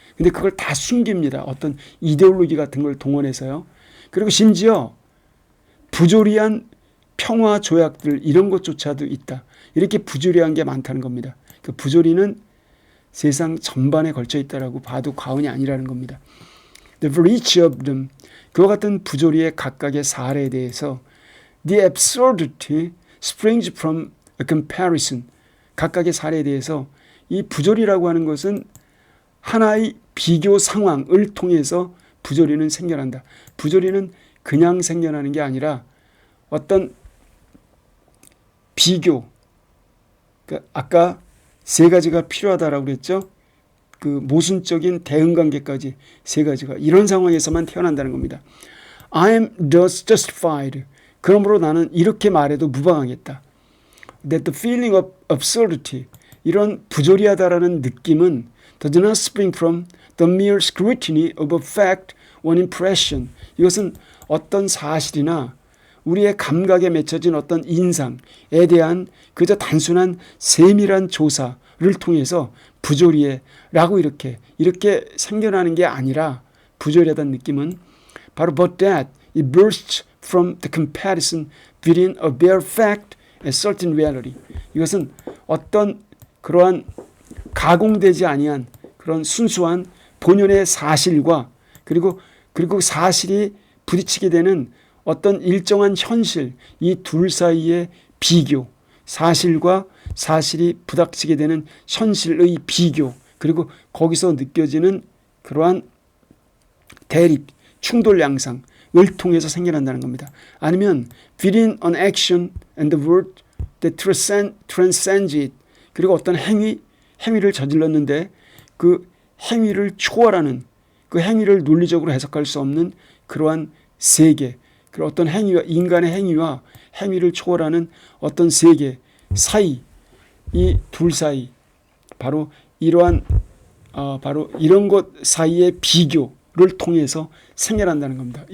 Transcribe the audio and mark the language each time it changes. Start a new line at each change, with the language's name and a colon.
Korean: 근데 그걸 다 숨깁니다. 어떤 이데올로기 같은 걸 동원해서요. 그리고 심지어 부조리한 평화 조약들 이런 것조차도 있다. 이렇게 부조리한 게 많다는 겁니다. 그 부조리는 세상 전반에 걸쳐 있다라고 봐도 과언이 아니라는 겁니다.
English: For each of them,
Korean: 그와 같은 부조리의 각각의 사례에 대해서
English: the absurdity springs from a comparison.
Korean: 각각의 사례에 대해서 이 부조리라고 하는 것은 하나의 비교 상황을 통해서 부조리는 생겨난다. 부조리는 그냥 생겨나는 게 아니라 어떤 비교, 그러니까 아까 세 가지가 필요하다라고 그랬죠. 그 모순적인 대응관계까지 세 가지가 이런 상황에서만 태어난다는 겁니다.
English: I am thus justified.
Korean: 그러므로 나는 이렇게 말해도 무방하겠다.
English: That the feeling of absurdity,
Korean: 이런 부조리하다라는 느낌은
English: does not spring from the mere scrutiny of a fact, one impression.
Korean: 이것은 어떤 사실이나 우리의 감각에 맺혀진 어떤 인상에 대한 그저 단순한 세밀한 조사를 통해서 부조리해라고 이렇게 생겨나는 게 아니라 부조리하다는 느낌은 바로
English: but that it bursts from the comparison between a bare fact and certain reality.
Korean: 이것은 어떤 그러한 가공되지 아니한 그런 순수한 본연의 사실과 그리고 사실이 부딪히게 되는 어떤 일정한 현실, 이 둘 사이의 비교, 사실과 사실이 부닥치게 되는 현실의 비교, 그리고 거기서 느껴지는 그러한 대립, 충돌 양상을 통해서 생겨난다는 겁니다. 아니면
English: within an action and the word that transcends it.
Korean: 그리고 어떤 행위를 저질렀는데 그 행위를 초월하는, 그 행위를 논리적으로 해석할 수 없는 그러한 세계, 그리고 어떤 행위와 인간의 행위와 행위를 초월하는 어떤 세계 사이, 이 둘 사이, 바로 이러한 바로 이런 것 사이의 비교를 통해서 생겨난다는 겁니다.